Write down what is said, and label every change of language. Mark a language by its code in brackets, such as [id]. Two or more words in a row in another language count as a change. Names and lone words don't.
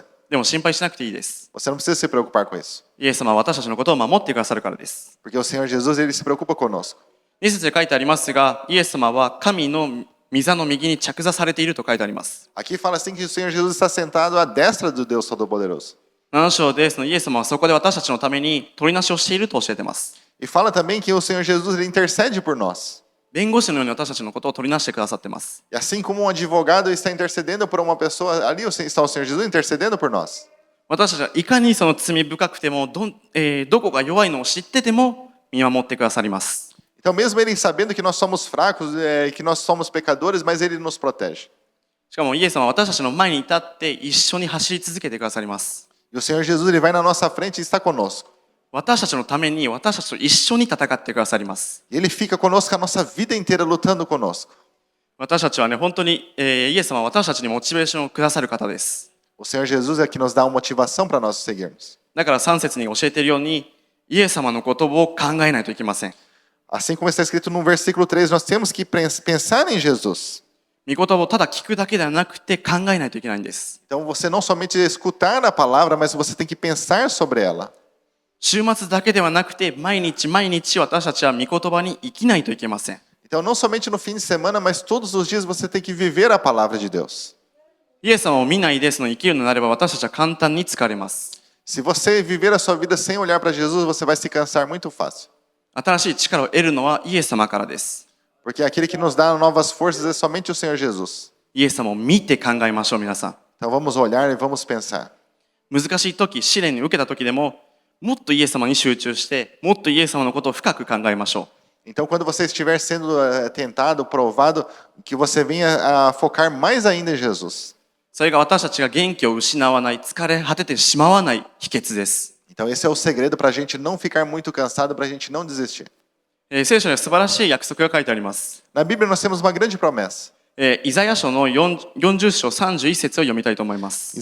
[ja] でも心配しなくていいです。 [pt] Você não precisa se preocupar com isso. [ja] イエス様は私たちのことを守ってくださるからです。 [pt] Porque o Senhor Jesus ele se preocupa conosco. [ja] 2 節で書いてありますが、イエス様は神の御座の右に着座されていると書いてあります。 [pt] Aqui fala assim que o Senhor Jesus está sentado à destra do Deus Todo-Poderoso. [ja] 7 章でイエス様はそこで私たちのために取りなしをしていると教えています。 [pt] E fala também que o Senhor Jesus ele intercede por nós. [ja] 弁護士のように私たちのことを取りなしてくださっています。 [pt] E assim como um advogado está intercedendo por uma pessoa, ali está o Senhor Jesus intercedendo por nós. [ja] 私たちはいかにその罪深くてもどこが弱いのを知ってても見守ってくださります。 [pt] Então, mesmo ele sabendo que nós somos fracos, que nós somos pecadores, mas ele nos protege. [ja] しかもイエス様は私たちの前に立って一緒に走り続けてくださります。 [pt] E o Senhor Jesus ele vai na nossa frente e está conosco. [ja] 私たちのために私たちと一緒に戦ってくださります。 [pt] E ele fica conosco a nossa vida inteira lutando conosco. [ja] 私たちはね、本当に、イエス様は私たちにモチベーションをくださる方です。 [pt] O Senhor Jesus é que nos dá uma motivação para nós seguirmos. [ja] だから3節に教えているように、イエス様のことを考えないといけません。 [pt] Assim como está escrito no versículo 3, nós temos que pensar em Jesus. [ja] 御言葉をただ聞くだけではなくて考えないといけないんです。 [pt] Então você não somente escutar a palavra, mas você tem que pensar sobre ela. [ja] 週末だけではなくて毎日毎日私たちは御言葉に生きないといけません。 [pt] Então não somente no fim de semana, mas todos os dias você tem que viver a palavra de Deus. [ja] イエス様を見ないで生きるのであれば私たちは簡単に疲れます。 [pt] Se você viver a sua vida sem olhar para Jesus, você vai se cansar muito fácil. [ja] 新しい力を得るのはイエス様からです。 [pt] Porque aquele que nos dá novas forças é somente o Senhor Jesus. [ja] イエス様を見て考えましょう皆さん。 [pt] Então vamos olhar e vamos pensar. [ja] 難しい時、試練に受けた時でももっとイエス様に集中してもっとイエス様のことを深く考えましょう。 [pt] Então quando você estiver sendo tentado, provado, que você venha a focar mais ainda em Jesus. [ja] それが私たちが元気を失わない、疲れ果ててしまわない秘訣です。 [pt] Então esse é o segredo para a gente não ficar muito cansado, para a gente não desistir. [ja] 聖書には素晴らしい約束が書いてあります。 [pt] Na Bíblia nós temos uma grande promessa. [ja] イザヤ書の40章31節を読みたいと思います。